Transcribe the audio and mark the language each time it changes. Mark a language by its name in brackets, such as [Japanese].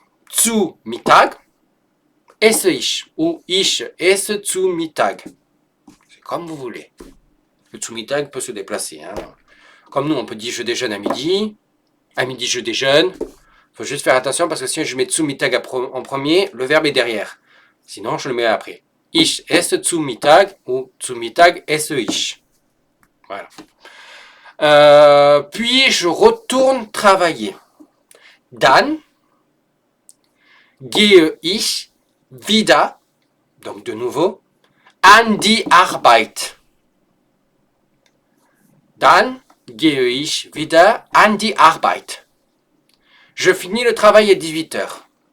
[German] Zu Mittag esse ich [French] ou [German] ich esse zu Mittag. [French] C'est comme vous voulez. Le zu Mittag peut se déplacer. Hein. Comme nous, on peut dire je déjeune à midi. À midi, je déjeune. Il faut juste faire attention parce que si je mets zu Mittag en premier, le verbe est derrière. Sinon, je le mets après. [German] Ich esse zu Mittag ou zu Mittag esse ich. Voilà. [French] Puis, je retourne travailler. [German] Dann gehe ich wieder, [French] donc de nouveau, [German] an die Arbeit. Dann gehe ich wieder an die Arbeit. [French] Je finis le travail à 18 heures.